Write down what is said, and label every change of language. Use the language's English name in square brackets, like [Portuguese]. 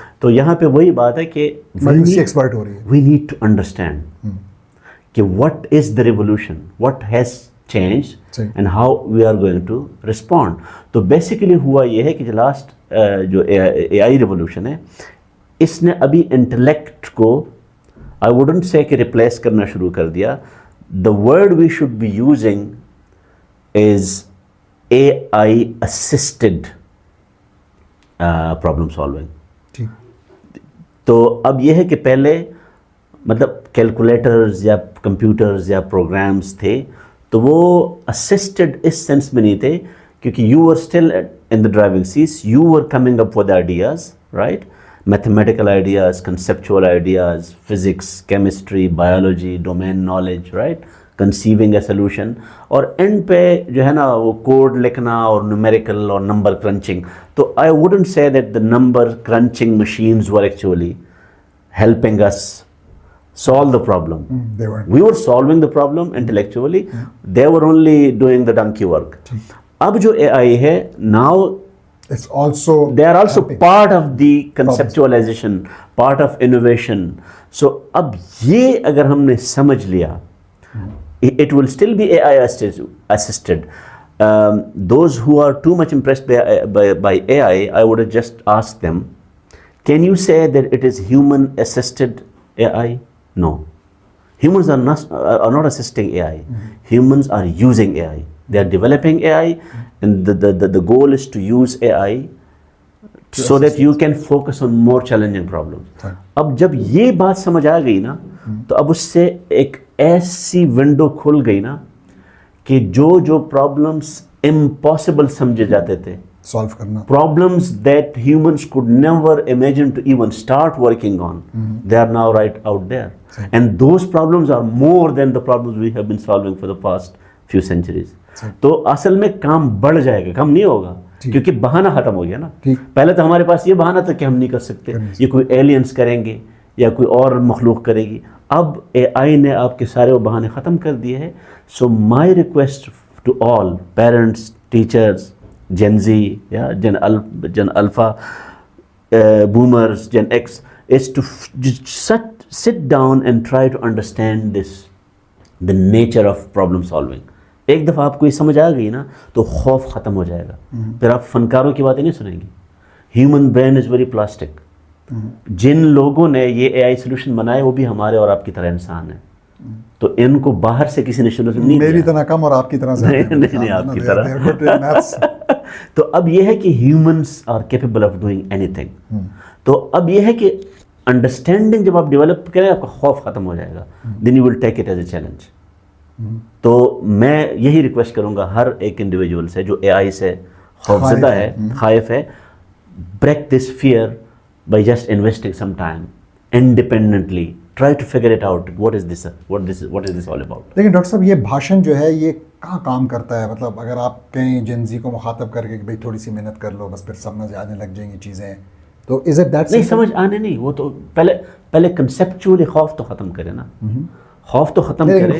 [Urdu] تو یہاں پہ وہی بات ہے کہ [English] We need to understand کہ what is the revolution, what has change and how we are going to respond. [Urdu] تو بیسیکلی ہوا یہ ہے کہ لاسٹ جو اے آئی ریولیوشن ہے, اس نے ابھی انٹلیکٹ کو [English] I wouldn't say [Urdu] کہ ریپلیس کرنا شروع کر دیا. [English] The word we should be using is AI assisted problem solving. [Urdu] تو اب یہ ہے کہ پہلے مطلب کیلکولیٹرز یا کمپیوٹرز یا پروگرامز تھے, تو وہ اسسٹڈ اس سینس میں نہیں تھے, کیونکہ [English] you were still in the driving seat, you were coming up with ideas, right, mathematical ideas, conceptual ideas, physics, chemistry, biology, domain knowledge, right, conceiving a solution, [Urdu] اور اینڈ پہ جو ہے نا وہ کوڈ لکھنا اور نیومیریکل اور نمبر کرنچنگ. [English] تو I wouldn't say that the number crunching machines were actually helping us solve the problem. We were solving the problem intellectually. They were only doing the donkey work. [Urdu] اب جو AI ہے, now [English] it's also they are also part of the conceptualization, part of innovation. [Urdu] So اب یہ اگر ہم نے سمجھ لیا, [English] it will still be AI assisted. Those who are too much impressed by AI, I would have just asked them, can you say that it is human assisted AI? No. Humans are not assisting AI. Humans are using AI. They are developing AI, and the goal is to use AI so that you can focus on more challenging problems. [Urdu] اب جب یہ بات سمجھ آ گئی نا, تو اب اس سے ایک ایسی ونڈو کھل گئی نا کہ جو پرابلمس امپاسبل سمجھے جاتے تھے, solve کرنا, [English] problems that humans could never imagine to even start working on, they are now right out there. And those problems are more than the problems we have been solving for the past few centuries. [Urdu] تو اصل میں کام بڑھ جائے گا, کم نہیں ہوگا, کیونکہ بہانہ ختم ہو گیا نا. پہلے تو ہمارے پاس یہ بہانہ تھا کہ ہم نہیں کر سکتے, یہ کوئی ایلینز کریں گے یا کوئی اور مخلوق کرے گی. اب اے آئی نے آپ کے سارے وہ بہانے ختم کر دیے ہیں. [English] So my request to all parents, teachers, Gen Z, yeah, Gen Alpha, Boomers, Gen X, is to sit down and try to understand the nature of problem solving. [Urdu] ایک دفعہ آپ کو یہ سمجھ آ گئی نا, تو خوف ختم ہو جائے گا. پھر آپ فنکاروں کی باتیں نہیں سنیں گی. [English] Human brain is very plastic. [Urdu] جن لوگوں نے یہ اے آئی سولوشن بنائے وہ بھی ہمارے اور آپ کی طرح انسان ہیں, تو ان کو باہر سے کسی نے سولوشن نہیں, میری طرح کم اور آپ کی طرح زیادہ, نہیں آپ کی طرح. تو اب یہ ہے کہ [English] Humans are capable of doing anything. [Urdu] تو اب یہ ہے کہ انڈرسٹینڈنگ جب آپ ڈیولپ کریں, آپ کا خوف ختم ہو جائے گا, [English] Then you will take it as a challenge. [Urdu] تو میں یہی ریکویسٹ کروں گا ہر ایک انڈیویجول سے جو اے آئی سے خوفزدہ ہے, خائف ہے, [English] break this fear by just investing some time independently. Try to figure it out. What is this all about? [Urdu] لیکن ڈاکٹر صاحب یہ بھاشن جو ہے یہ کہاں کام کرتا ہے؟ مطلب اگر آپ کہیں جن زی کو مخاطب کر کے کہ بھائی تھوڑی سی محنت کر لو بس پھر سمجھ آنے لگ جائیں گی چیزیں, تو [English] Is it that? [Urdu] نہیں, سمجھ آنے نہیں, وہ تو پہلے کنسیپچولی خوف تو ختم کرے نا, خوف تو ختم کرے.